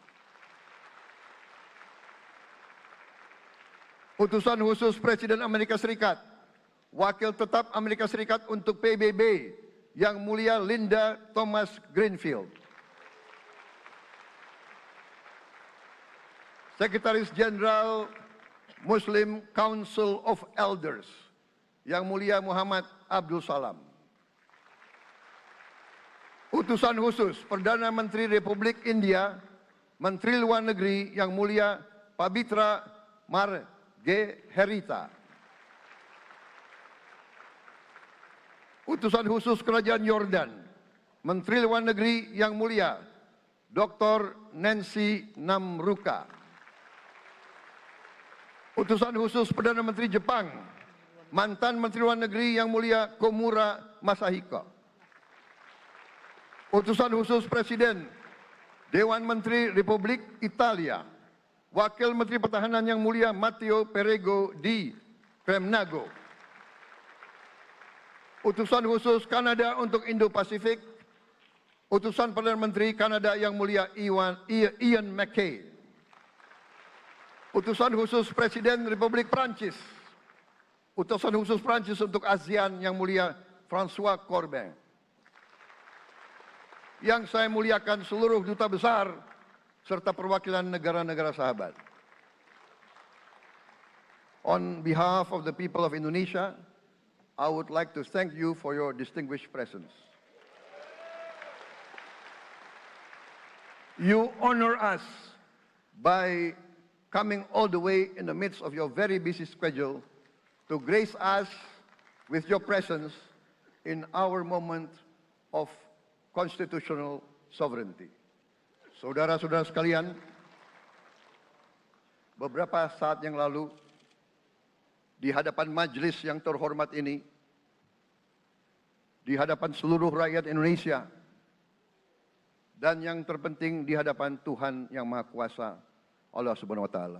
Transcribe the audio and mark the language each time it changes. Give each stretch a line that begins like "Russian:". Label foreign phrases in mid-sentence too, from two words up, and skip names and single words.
Indonesian: Utusan khusus Presiden Amerika Serikat, Wakil Tetap Amerika Serikat untuk PBB, Yang Mulia Linda Thomas Greenfield. Sekretaris Jenderal Muslim Council of Elders, Yang Mulia Muhammad Abdul Salam. Utusan khusus Perdana Menteri Republik India, Menteri Luar Negeri, Yang Mulia Pabitra Margeherita. Utusan khusus Kerajaan Yordan, Menteri Luar Negeri, Yang Mulia Dr. Nancy Namruka. Utusan khusus Perdana Menteri Jepang, mantan Menteri Luar Negeri, Yang Mulia Komura Masahiko. Utusan khusus Presiden Dewan Menteri Republik Italia, Wakil Menteri Pertahanan, Yang Mulia Matteo Perego di Cremnago. Utusan khusus Kanada untuk Indo-Pasifik, Utusan Perdana Menteri Kanada, Yang Mulia Ian MacKay. Utusan khusus Presiden Republik Prancis, Utusan khusus Prancis untuk ASEAN, Yang Mulia François Corbin. Yang saya muliakan seluruh duta besar serta perwakilan negara-negara sahabat.
English: On behalf of the people of Indonesia, I would like to thank you for your distinguished presence. You honor us by coming all the way in the midst of your very busy schedule to grace us with your presence in our moment of constitutional sovereignty.
Indonesian: Saudara-saudara sekalian, beberapa saat yang lalu di hadapan majelis yang terhormat ini, di hadapan seluruh rakyat Indonesia, dan yang terpenting di hadapan Tuhan Yang Maha Kuasa,
Arabic: الله سبحانه وتعالى.